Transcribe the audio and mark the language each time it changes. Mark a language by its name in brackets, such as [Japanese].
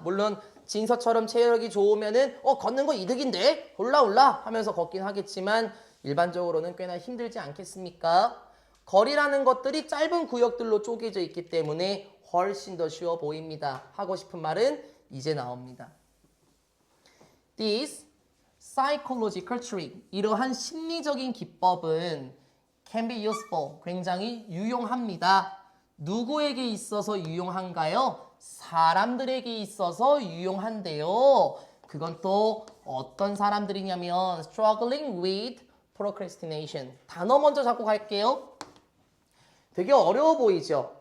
[Korean] 물론 진서처럼 체력이 좋으면은 걷는 거 이득인데 올라 하면서 걷긴 하겠지만 일반적으로는 꽤나 힘들지 않겠습니까? 거리라는 것들이 짧은 구역들로 쪼개져 있기 때문에 훨씬 더 쉬워 보입니다. 하고 싶은 말은 이제 나옵니다. [English] This psychological trick, [Korean] 이러한 심리적인 기법은 [English] can be useful, [Korean] 굉장히 유용합니다. 누구에게 있어서 유용한가요? 사람들에게 있어서 유용한데요. 그건 또 어떤 사람들이냐면 [English] struggling with procrastination. [Korean] 단어 먼저 잡고 갈게요. 되게 어려워 보이죠?